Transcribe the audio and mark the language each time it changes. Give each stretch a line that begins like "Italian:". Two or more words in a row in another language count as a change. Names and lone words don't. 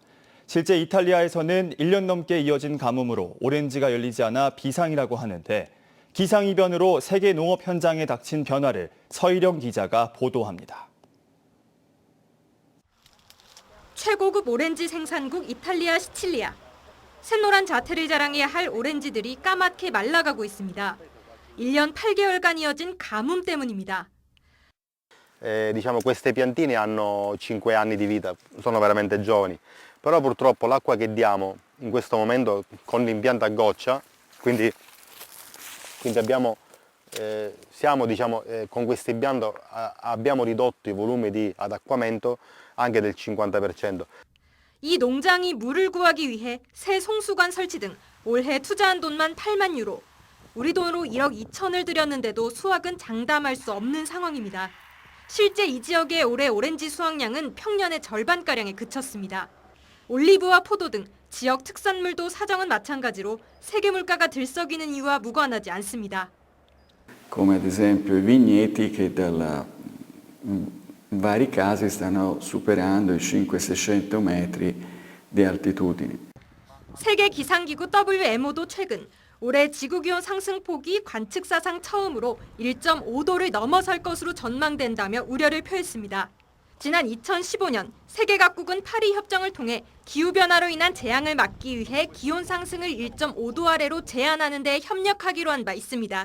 Korean: 실제 이탈리아에서는 1년 넘게 이어진 가뭄으로 오렌지가 열리지 않아 비상이라고 하는데 기상이변으로 세계 농업 현장에 닥친 변화를 서희령 기자가 보도합니다. 최고급 오렌지 생산국 이탈리아 시칠리아. 샛노란 자태를 자랑해야 할 오렌지들이 까맣게 말라가고 있습니다. 1년 8개월간 이어진 가뭄 때문입니다.
Italian: Diciamo queste piantine hanno 5 anni di vita, sono veramente giovani, però purtroppo l'acqua che diamo in questo momento con l'impianto a goccia, quindi siamo con questo impianto abbiamo ridotto i volumi di adattamento anche del 50%.
Korean: 이 농장이 물을 구하기 위해 새 송수관 설치 등 올해 투자한 돈만 8만 유로. 우리 돈으로 1억 2천을 들였는데도 수확은 장담할 수 없는 상황입니다. 실제 이 지역의 올해 오렌지 수확량은 평년의 절반가량에 그쳤습니다. 올리브와 포도 등 지역 특산물도 사정은 마찬가지로 세계 물가가 들썩이는 이유와 무관하지 않습니다.
Italian: Come ad esempio i vigneti che in vari casi stanno superando i 500-600 metri di altitudine.
Korean: 세계 기상기구 WMO도 최근 올해 지구기온 상승폭이 관측사상 처음으로 1.5도를 넘어설 것으로 전망된다며 우려를 표했습니다. 지난 2015년 세계 각국은 파리 협정을 통해 기후변화로 인한 재앙을 막기 위해 기온 상승을 1.5도 아래로 제한하는 데 협력하기로 한 바 있습니다.